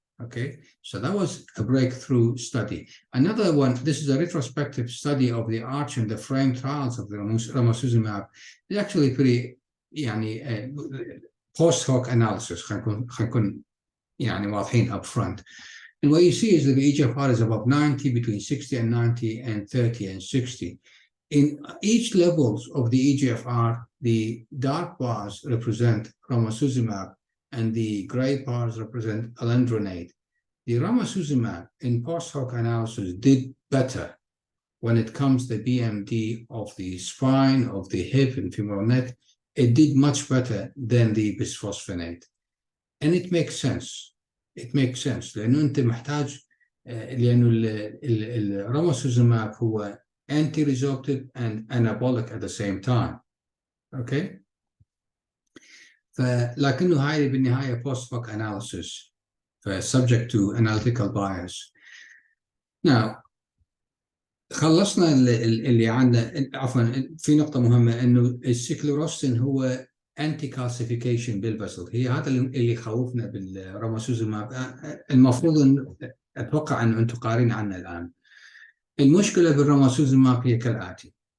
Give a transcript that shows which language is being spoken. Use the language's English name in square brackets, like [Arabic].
[English] Okay, so that was a breakthrough study. Another one, this is a retrospective study of the ARCH and the FRAME trials of the romosozumab. It's actually pretty يعني post hoc analysis. [Arabic] خلينا نكون يعني واضحين [English] up front. And what you see is that the eGFR is above 90, between 60 and 90, and 30 and 60. In each levels of the eGFR, the dark bars represent romosozumab, and the gray bars represent alendronate. The romosozumab in post-hoc analysis did better when it comes to the BMD of the spine, of the hip and femoral neck. It did much better than the bisphosphonate. And it makes sense. It makes sense. [Arabic] لأنه أنت محتاج لأنه الرامosozumab هو [English] anti-resorptive and anabolic at the same time. Okay? [Arabic] لكنه هاي بالنهاية [English] post hoc analysis, subject to analytical bias. [Arabic] Now, خلصنا اللي عندنا. عفوا, في نقطة مهمة إنه السكلروسين هو [English] anti calcification [Arabic] بالفسل. هي هذا اللي خوفنا بالرامosozumab. المفروض إن أتوقع إنه أنتم قارين عنه الآن. المشكلة بالرامosozumab هي كالآتي.